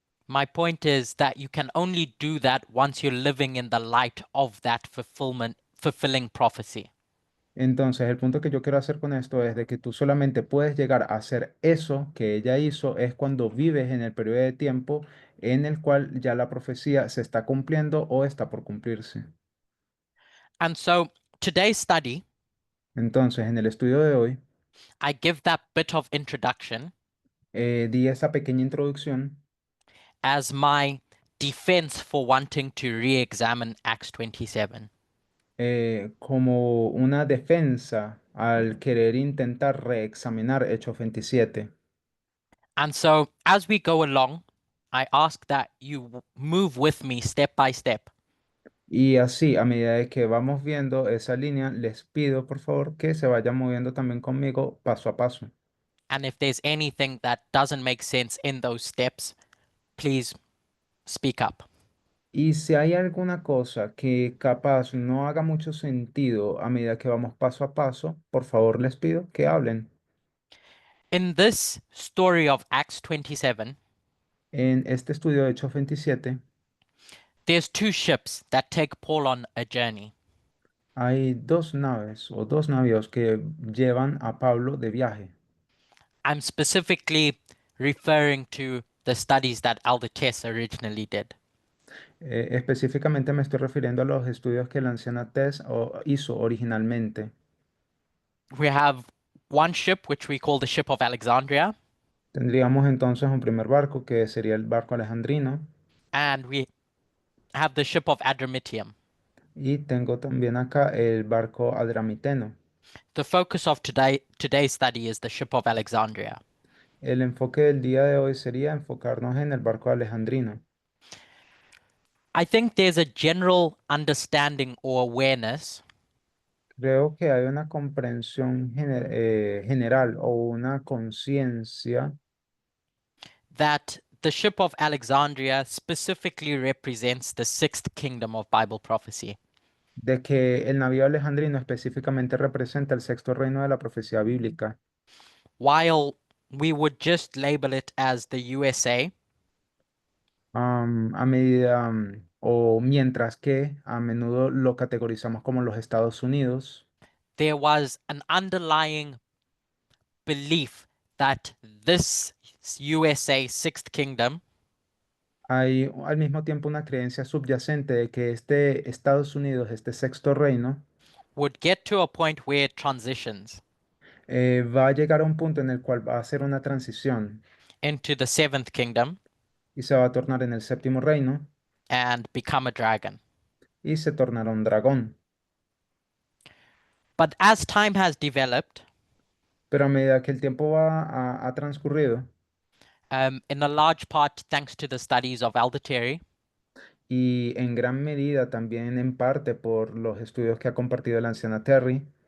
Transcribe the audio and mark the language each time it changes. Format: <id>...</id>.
<en>My point is that you can only do that once you're living in the light of that fulfilling prophecy.</en> <es>Entonces, el punto que yo quiero hacer con esto es de que tú solamente puedes llegar a hacer eso que ella hizo es cuando vives en el periodo de tiempo en el cual ya la profecía se está cumpliendo o está por cumplirse.</es> <en>And so today's study,</en> <es>Entonces, en el estudio de hoy,</es> <en>I give that bit of introduction</en> <es>di esa pequeña introducción</es> <en>as my defense for wanting to re-examine Acts 27.</en> <es>Como una defensa al querer intentar reexaminar Hechos 27.</es> <en>And so as we go along, I ask that you move with me step by step.</en> <es>Y así, a medida de que vamos viendo esa línea, les pido por favor que se vayan moviendo también conmigo paso a paso.</es> <en>And if there's anything that doesn't make sense in those steps, please speak up.</en> <es>Y si hay alguna cosa que capaz no haga mucho sentido a medida que vamos paso a paso, por favor les pido que hablen.</es> <en>In this story of Acts 27,</en> <es>En este estudio de Hechos 27</es> <en>there's two ships that take Paul on a journey.</en> <es>hay dos naves o dos navíos que llevan a Pablo de viaje.</es> <en>I'm specifically referring to the studies that Elder Tess originally did.</en> <es>Específicamente me estoy refiriendo a los estudios que la anciana Tess hizo originalmente.</es> <en>We have one ship, which we call the ship of Alexandria,</en> <es>Tendríamos entonces un primer barco que sería el barco alejandrino</es> <en>and we have the ship of Adramyttium.</en> <es>y tengo también acá el barco adramiteno.</es> <en>The focus of today's study is the ship of Alexandria.</en> <es>El enfoque del día de hoy sería enfocarnos en el barco alejandrino.</es> <en>I think there's a general understanding or awareness</en> <es>Creo que hay una comprensión general o una conciencia</es> <en>that the ship of Alexandria specifically represents the sixth kingdom of Bible prophecy.</en> <es>de que el navío alejandrino específicamente representa el sexto reino de la profecía bíblica.</es> <en>While we would just label it as the USA,</en> <es>A medida o mientras que a menudo lo categorizamos como los Estados Unidos,</es> <en>there was an underlying belief that this USA sixth kingdom</en> <es>hay al mismo tiempo una creencia subyacente de que este Estados Unidos, este sexto reino,</es> <en>would get to a point where it transitions</en> <es>va a llegar a un punto en el cual va a hacer una transición</es> <en>into the seventh kingdom</en> <es>y se va a tornar en el séptimo reino</es> <en>and become a dragon.</en> <es>y se tornará un dragón.</es> <en>But as time has developed,</en> <es>Pero a medida que el tiempo ha transcurrido</es> <en>in a large part thanks to the studies of Elder Terry,</en> <es>y en gran medida también en parte por los estudios que ha compartido la anciana Terry,</es>